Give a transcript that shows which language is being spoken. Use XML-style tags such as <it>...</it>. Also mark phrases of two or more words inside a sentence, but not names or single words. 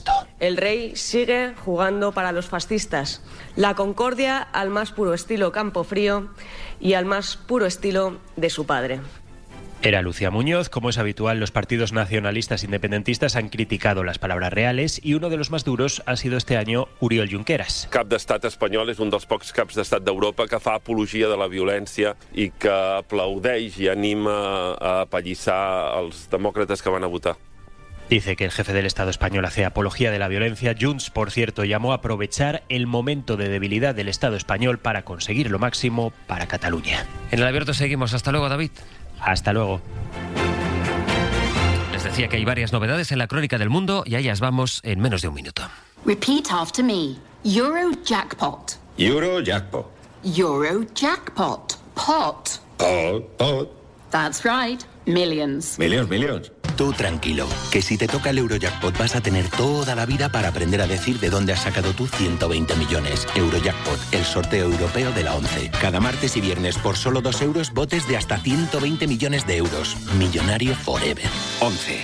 <es>El rey sigue jugando para los fascistas. La concordia al más puro estilo Campofrío y al más puro estilo de su padre. Era Lucía Muñoz. Como es habitual, los partidos nacionalistas independentistas han criticado las palabras reales y uno de los más duros ha sido este año Oriol Junqueras.</es> <ca>Cap d'estat espanyol és un dels pocs caps d'estat d'Europa que fa apologia de la violència i que aplaudeix i anima a apallissar els demòcrates que van a votar.</ca> <es>Dice que el jefe del Estado español hace apología de la violencia. Junts, por cierto, llamó a aprovechar el momento de debilidad del Estado español para conseguir lo máximo para Cataluña. En el abierto seguimos. Hasta luego, David. Hasta luego. Les decía que hay varias novedades en la crónica del mundo y a ellas vamos en menos de un minuto.</es> <en>Repeat after me. Eurojackpot. Eurojackpot. Eurojackpot. Pot. Pot. That's right. Millions. Millions.</en> <es>Tú tranquilo, que si te toca el Eurojackpot vas a tener toda la vida para aprender a decir de dónde has sacado tú 120 millones. Eurojackpot, el sorteo europeo de la 11. Cada martes y viernes por solo 2 euros, botes de hasta 120 millones de euros. Millonario forever. 11.</es>